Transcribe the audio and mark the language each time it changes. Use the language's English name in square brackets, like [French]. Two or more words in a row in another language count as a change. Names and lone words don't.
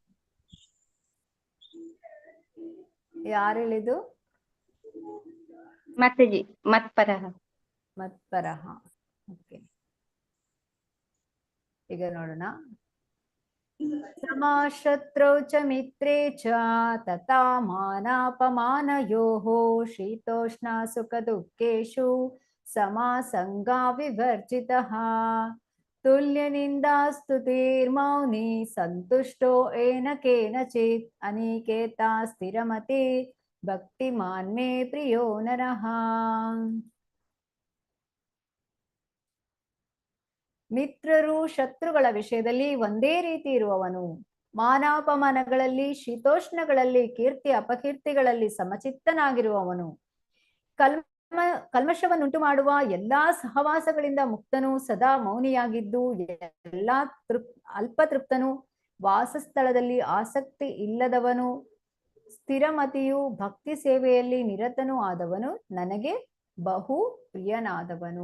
[Kannada] ಯಾರು ಹೇಳಿದ್ದು? ಮಾತಾಜಿ ಮತ್ಪರಹ. ಮತ್ಪರಹ. ಓಕೆ, ಈಗ ನೋಡೋಣ. [Sanskrit] ಸಮಾಶತ್ರೌ ಚ ಮಿತ್ರೇ ಚ ತಥಾ ಮಾನಾಪಮಾನಯೋಃ ಶೀತೋಷ್ಣ ಸುಖ ದುಃಖೇಷು ಸಮಾಸಂಗಾ ವಿವರ್ಜಿತಃ ತುಲ್ಯ ನಿಂದಾ ಸ್ತುತಿರ್ಮೌನಿ ಸಂತುಷ್ಟೋ ಏನ ಕೇನಚಿತ್ ಅನಿಕೇತ ಸ್ಥಿರಮತಿ ಭಕ್ತಿಮಾನ್ ಮೇ ಪ್ರಿಯೋ ನರಃ. [Kannada] ಮಿತ್ರರು ಶತ್ರುಗಳ ವಿಷಯದಲ್ಲಿ ಒಂದೇ ರೀತಿ ಇರುವವನು, ಮಾನಾಪಮಾನಗಳಲ್ಲಿ ಶೀತೋಷ್ಣಗಳಲ್ಲಿ ಕೀರ್ತಿ ಅಪಕೀರ್ತಿಗಳಲ್ಲಿ ಸಮಚಿತ್ತನಾಗಿರುವವನು, ಕಲ್ಮಶವನ್ನುಂಟು ಮಾಡುವ ಎಲ್ಲಾ ಸಹವಾಸಗಳಿಂದ ಮುಕ್ತನು, ಸದಾ ಮೌನಿಯಾಗಿದ್ದು ಎಲ್ಲಾ ಅಲ್ಪತೃಪ್ತನು, ವಾಸಸ್ಥಳದಲ್ಲಿ ಆಸಕ್ತಿ ಇಲ್ಲದವನು, ಸ್ಥಿರಮತಿಯು, ಭಕ್ತಿ ಸೇವೆಯಲ್ಲಿ ನಿರತನೂ ಆದವನು, ನನಗೆ ಬಹು ಪ್ರಿಯನಾದವನು.